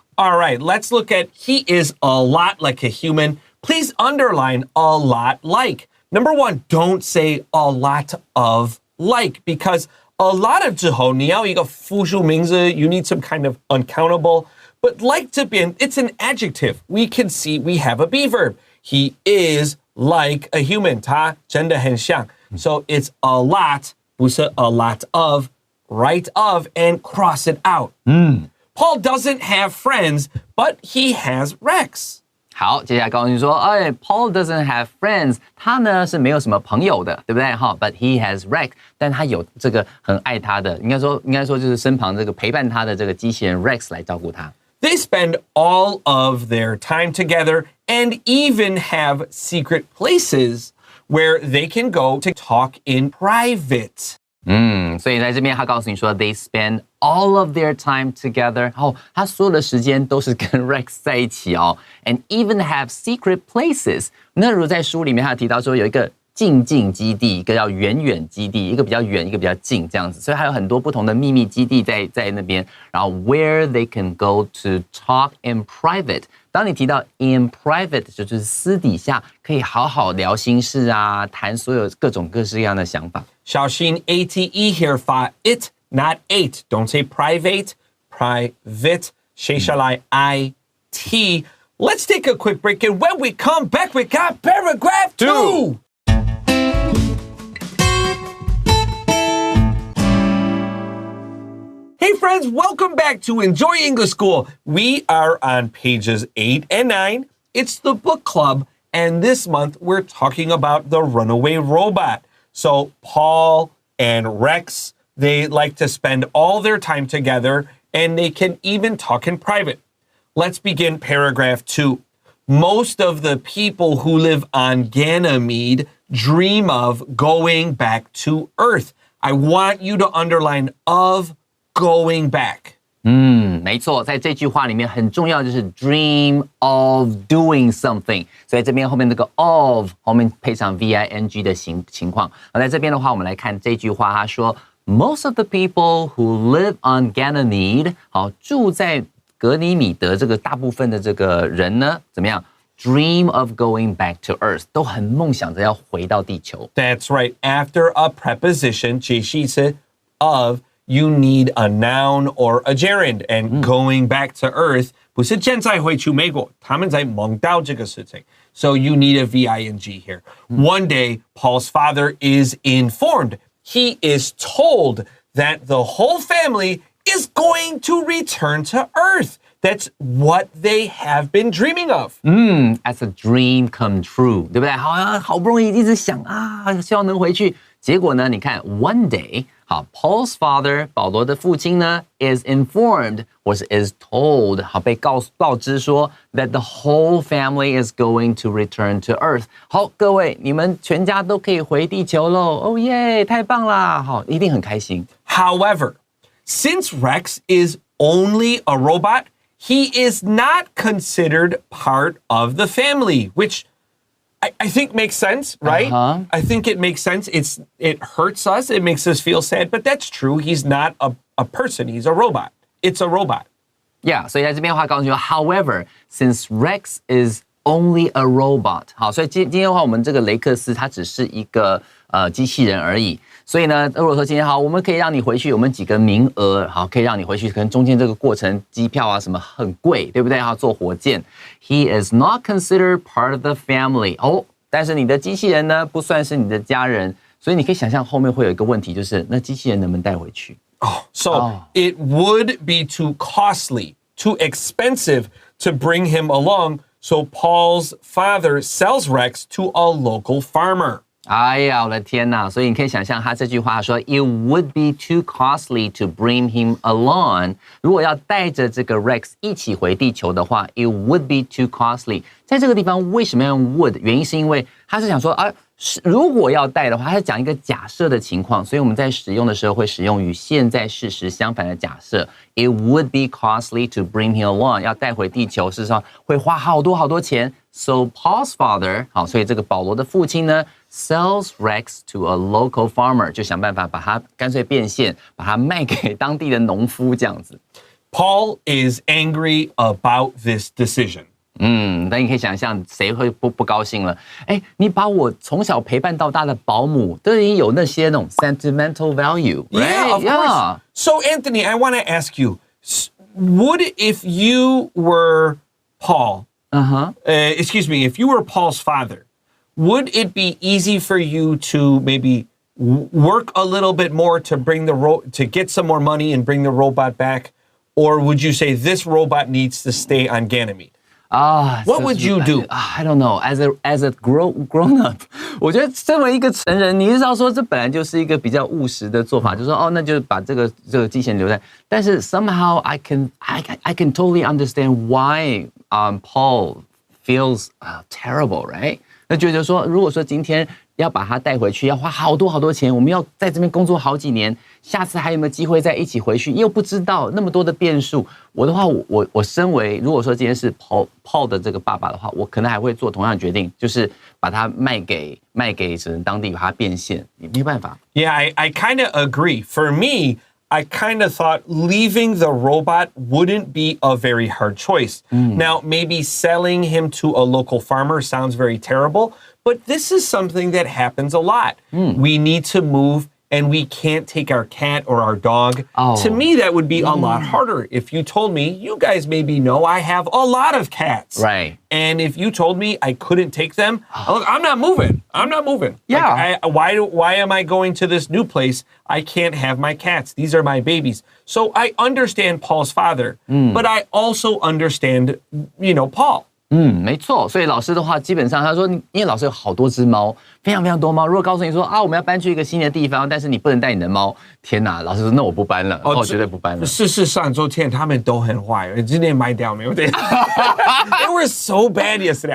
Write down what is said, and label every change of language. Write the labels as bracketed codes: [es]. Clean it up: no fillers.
[en] All right, let's look at he is a lot like a human. Please underline a lot like. Number one, don't say a lot of like because a lot of 之后你要一个复数名字 you need some kind of uncountable. But like 这边 it's an adjective. We can see we have a be verb. He is like a human. 他真的很像. So it's a lot, 不是 a lot of, right of, and cross it out. Paul doesn't have friends, but he has Rex. [zh] 好，接下来告诉你说，哎 ， Paul doesn't have friends，他呢是没有什么朋友的，对不对？哈 ， But he has Rex，但他有这个很爱他的，应该说就是身旁这个陪伴他的这个机器人 Rex 来照顾他。 [en] They spend all of their time together and even have secret places where they can go to talk in private. [zh] 所以在这边他告诉你说 ， they spend all of their time together，然后他所有的时间都是跟 Rex 在一起哦 ， and even have secret places。那如果在书里面他提到说有一个近基地，一个叫远基地，一个比较远，一个比较近这样子，所以还有很多不同的秘密基地在那边。 [en] 然后 where they can go to talk in private。 [zh] 当你提到 in private， 就是私底下可以好好聊心事啊，谈所有各种各式各样的想法。 [en] 小心 ate here 发 it not ate. Don't say private, private. 谁下来 it. Let's take a quick break and when we come back we got paragraph 2. Hey friends, welcome back to Enjoy English School. We are on pages 8 and 9. It's the book club, and this month we're talking about the runaway robot. So Paul and Rex, they like to spend all their time together, and they can even talk in private. Let's begin paragraph 2. Most of the people who live on Ganymede dream of going back to Earth. I want you to underline of going back. [zh] 没错，在这句话里面很重要就是 dream of doing something，所以这边后面这个 of 后面配上 VING 的情况。在这边的话，我们来看这句话，他说 Most of the people who live on Ganymede，好，住在格尼米德这个大部分的这个人呢，怎么样 ？ Dream of going back to Earth，都很梦想着要回到地球。 [en] That's right. After a preposition, 解释词 of。You need a noun or a gerund, and going back to Earth 不是现在回去美国，他们在梦到这个事情。 so you need a VING here. One day, Paul's father is informed. He is told that the whole family is going to return to Earth. That's what they have been dreaming of. As a dream come true，对不对？ [zh] 好不容易一直想啊，希望能回去。结果呢，你看 one day，好 ，Paul's father， 保罗的父亲呢 is informed 或是 is told，好被告知说 that the whole family is going to return to Earth。好，各位，你们全家都可以回地球喽！哦耶，太棒啦！好，一定很开心。 [en] However, since Rex is only a robot, he is not considered part of the family, which I think makes sense, right? I think it makes sense. It hurts us. It makes us feel sad, but that's true. He's not a person. He's a robot. It's a robot. [zh] Yeah, 所以在这边的话告诉你说 ， However, since Rex is only a robot，好，所以今天的话，我们这个雷克斯它只是一个机器人而已。所以呢，如果说今天好，我们可以让你回去，我们几个名额，好，可以让你回去，可能中间这个过程机票啊什么很贵，对不对？要坐火箭。 [en] He is not considered part of the family。 [zh] 哦，但是你的机器人呢，不算是你的家人，所以你可以想象后面会有一个问题，就是那机器人能不能带回去？ [en] So it would be too costly, too expensive to bring him along. So Paul's father sells Rex to a local farmer. [zh] 哎呀，我的天哪！ [en] 所以你可以想象他这句话说，It would be too costly to bring him along。 [zh] 如果要带着这个 Rex 一起回地球的话 ， It would be too costly。在这个地方为什么要用 would？原因是因为他是想说啊，如果要带的话，他是讲一个假设的情况，所以我们在使用的时候会使用与现在事实相反的假设。 [en] It would be costly to bring him along。 [zh] 要带回地球，事实上会花好多钱。 So Paul's father，好，所以这个保罗的父亲呢 ， sells Rex to a local farmer，就想办法把它干脆变现，把它卖给当地的农夫这样子。 [en] Paul is angry about this decision. [zh] 那你可以想象谁会不高兴了？哎，你把我从小陪伴到大的保姆，都已经有那些那种 sentimental value， [en] Yeah, of course. So Anthony, I want to ask you, would if you were Paul, excuse me, if you were Paul's father, would it be easy for you to maybe work a little bit more to bring to get some more money and bring the robot back? Or would you say this robot needs to stay on Ganymede? What would you do? I don't know. [zh] As a grown up，我觉得身为一个成人，你知道说这本来就是一个比较务实的做法，就是说哦，那就把这个机器人留在。 [en] 但是 somehow I can totally understand why Paul feels terrible, right? [zh] 那觉得说，如果说今天要把它带回去，要花好多钱，我们要在这边工作好几年，下次还有没有机会再一起回去？又不知道那么多的变数。我的话，我身为如果说今天是 Paul 的这个爸爸的话，我可能还会做同样的决定，就是把它卖给可能当地把它变现，没办法。 [en] Yeah, I kind of agree. For me, I kind of thought leaving the robot wouldn't be a very hard choice. Now, maybe selling him to a local farmer sounds very terrible, but this is something that happens a lot. We need to move and we can't take our cat or our dog. To me, that would be a lot harder. If you told me, you guys maybe know I have a lot of cats. Right. And if you told me I couldn't take them, look, I'm not moving. Yeah. Like, why am I going to this new place? I can't have my cats. These are my babies. So I understand Paul's father, but I also understand, Paul. [zh] 没错，所以老师的话，基本上他说，因为老师有好多只猫，非常多猫。如果告诉你说我们要搬去一个新的地方，但是你不能带你的猫，天哪！老师说那我不搬了，我绝对不搬了。事实上，昨天他们都很坏，今天卖掉没有？对 They were so bad yesterday.